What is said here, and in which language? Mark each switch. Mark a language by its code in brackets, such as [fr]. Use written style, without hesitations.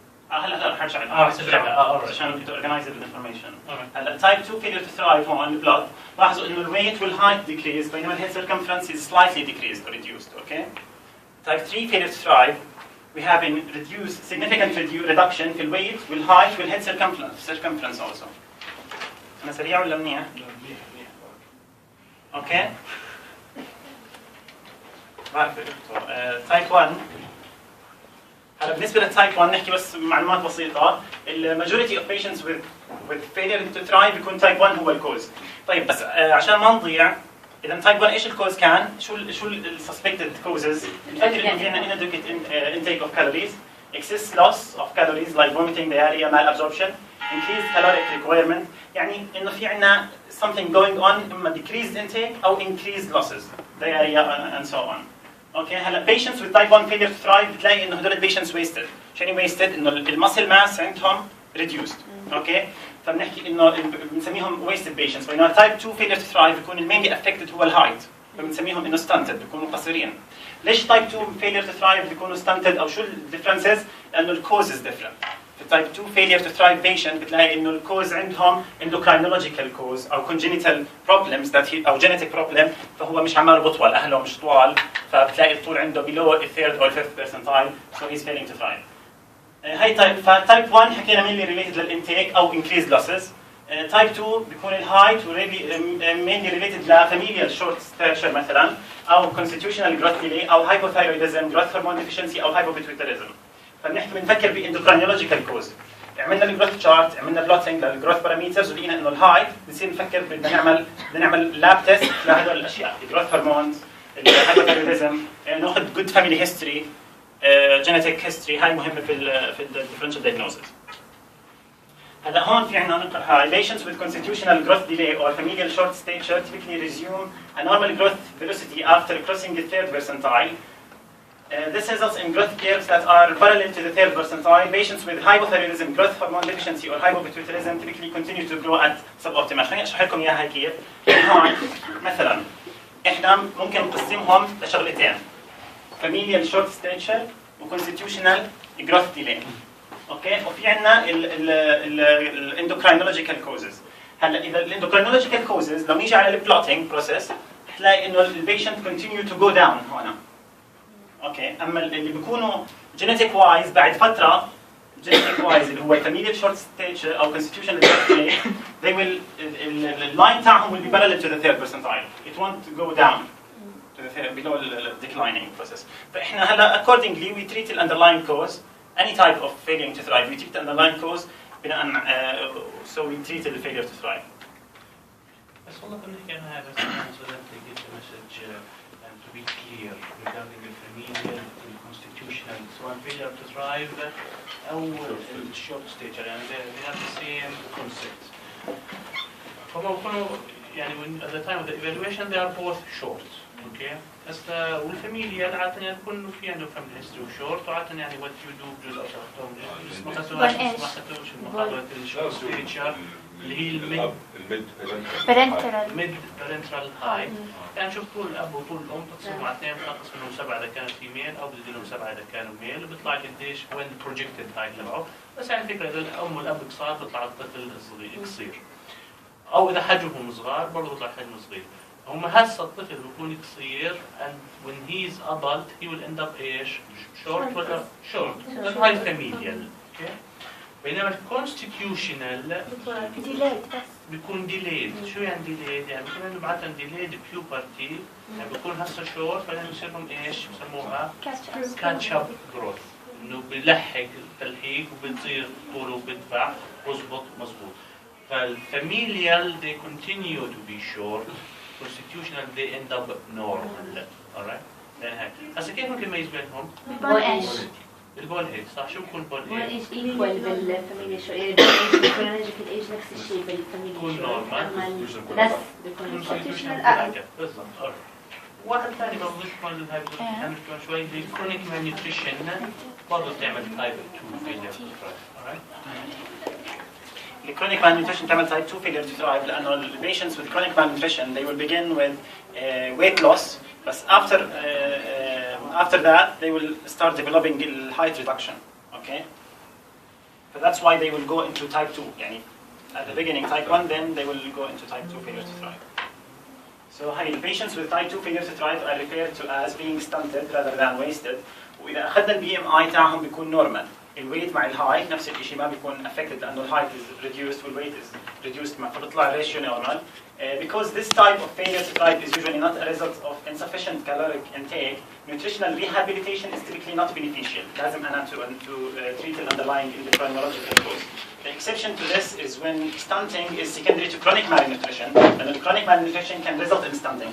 [ar] هلا حنرجع عشان تو اورجنايز الانفورميشن. هلا تايب 2 فيلير تو ثرايف هون البلوت لاحظوا انه الويت والهايت ديكريز بينما الهيد سيركمفرنس [en] is slightly decreased or reduced. Okay. Type 3 failure to thrive, we have a significant reduction [ar] في الويت والهايت [en] والhead circumference also. [ar] أنا سريع ولا منيح؟ أوكي. بعرف دكتور. Type 1. هلا بالنسبة للتايب 1 نحكي بس معلومات بسيطة. [en] majority of patients with failure to thrive [ar] بيكون type 1 هو الكوز. طيب بس عشان ما نضيع. إذا تايب 1 إيش الكوز كان؟ شو السسبكتد كوزز؟ نفكر إنه في عندنا [en] inadequate intake of calories, excess loss of calories like vomiting, diarrhea, malabsorption, increased caloric requirement. [ar] يعني إنه في عندنا [en] something going on إما decreased intake أو increased losses, diarrhea and so on. Okay, هلا patients with type 1 failure to thrive [ar] بتلاقي إنه هدول [en] patients wasted. شنو wasted؟ إنه المسل mass عندهم reduced. [ar] اوكي فبنحكي انه بنسميهم wasted patients. فإنه تايب 2 failure to thrive بيكون المين affected هو الهايت، فبنسميهم انه stunted، بيكونوا قصيرين. ليش تايب 2 failure to thrive بيكونوا stunted او شو الديفرنسز؟ لانه الكوزز ديفرنت. في تايب 2 failure to thrive patient بتلاقي انه الكوز عندهم endocrinological cause او congenital problems او genetic problem، فهو مش عماله بطول، اهله مش طوال، فبتلاقي الطول عنده [en] below a third or fifth percentile so he's failing to thrive. [ar] هاي تايب 1 حكينا mainly related للانتيك او increased losses. [en] Type 2 بيكون الهايت mainly related لفاميليال short stature مثلا او constitutional growth delay او hypothyroidism growth hormone deficiency او hypopituitarism. [ar] فبنحكي بنفكر باندوكراينولوجيكال كوز. عملنا الجروث شارت، عملنا بلوتنج للجروث باراميترز ولقينا انه الهايت، بنصير نفكر بدنا نعمل لاب تيست لهدول الاشياء، الجروث هرمونز، الهايبوثايرويدزم، ناخذ جود فاميلي هيستوري، جينيتيك هيستوري، هاي مهمه في الديفرنشال دايجنوستس. [en] هلا هون في عندنا نقطه هاي patients with constitutional growth delay or familial short stature typically resume a normal growth velocity after crossing the third percentile. This results in growth curves that are parallel to the third percentile. Patients with hypothyroidism, growth hormone deficiency, or hypopituitarism typically continue to grow at suboptimal. [ar] خليني اشرح لكم اياها كيف. هون مثلا احنا ممكن نقسمهم لشغلتين. [en] familial short stature و constitutional growth delay. [ar] اوكي وفي عندنا الاندوكراينولوجيكال كوزز. هلا اذا الاندوكراينولوجيكال كوزز لو نيجي على البلوتنج بروسيس تلاقي انه البيشنت continue to go down هون. اوكي اما اللي بيكونوا جينيتيك وايز [en] بعد فتره genetic wise اللي هو familial short stature او constitutional growth delay they will اللاين تاعهم will be parallel to the third percentile. It won't go down to the third, below the declining process. [ar] فاحنا هلا [en] accordingly we treat the underlying cause. Any type of failing to thrive we treat the underlying cause بناء so we treat the failure to thrive. [ar] بس والله كنا نحكي عنها بس أنا صدقت لقيت مسج [en] to be clear regarding the familial and constitutional [ar] سواء failure to thrive أو short stature يعني [en] they have the same concept. هم كانوا يعني at the time of the evaluation they are both short. Okay. [ar] هسه والفاميليال عادة يعني بكون في عندهم family history وشورت وعادة يعني what you do بجوز أو شرحتهم ما أخذتوش المحاضرة الشورت ستيتشر اللي هي الميد بارنترال هاي. يعني شوف طول الأب وطول الأم تقسموا على اثنين بتنقص منهم 7 إذا كانت فيميل أو بتزيد لهم 7 إذا كانوا ميل وبيطلع قديش وين البروجكتد هاي تبعه. بس يعني الفكرة إذا الأم والأب قصار بيطلع الطفل قصير أو إذا حجمهم صغار برضه بيطلع حجمه صغير. هم هسه الطفل بيكون قصير [en] and when he is adult [ar] he will end up ايش؟ short ولا short. هاي familial. [en] Okay. [ar] بينما الكونستيتيوشنال بيكون delayed. شو يعني delayed؟ يعني بيكون عندهم عادة delayed puberty يعني بيكون هسه short بعدين بيصيرهم ايش؟ بسموها [en] catch up growth. [ar] انه بيلحق التلحيق وبتصير طوله وبيدفع بظبط مظبوط. [en] فالفاميليال they continue to be short. constitutional they end up normal. alright. [ar] هسه كيف ممكن نميز بينهم؟ البون ايج صح. شو بكون بون ايج؟ ايكوال بالفاميليا شو الكرونولوجيكال ايج نفس الشيء بالفاميليا بكون نورمال بس بيكون constitutional اقل. بالضبط. واحد ثاني برضه يكون هاي بنحكي شوي الكرونيك مالنيوتريشن برضه بتعمل تايب 2 فيلير. [en] alright. chronic malnutrition [ar] تعمل [en] type 2 failure to thrive لأنه the patients with chronic malnutrition they will begin with weight loss but after that they will start developing height reduction. Okay. So that's why they will go into type 2 [ar] يعني [en] at the beginning type 1 then they will go into type 2 failure to thrive. So the patients with type 2 failure to thrive are referred to as being stunted rather than wasted. [ar] وإذا أخذنا البي ام اي تاعهم بيكون normal. الويت مع الهايت نفس الشيء ما بيكون affected لأنه الهايت [en] is reduced [ar] والويت is reduced فبيطلع ratio normal. [en] Because this type of failure to thrive is usually not a result of insufficient caloric intake, nutritional rehabilitation is typically not beneficial. [ar] لازم أنا [en] to treat the underlying endocrinological cause. The exception to this is when stunting is secondary to chronic malnutrition, and the chronic malnutrition can result in stunting.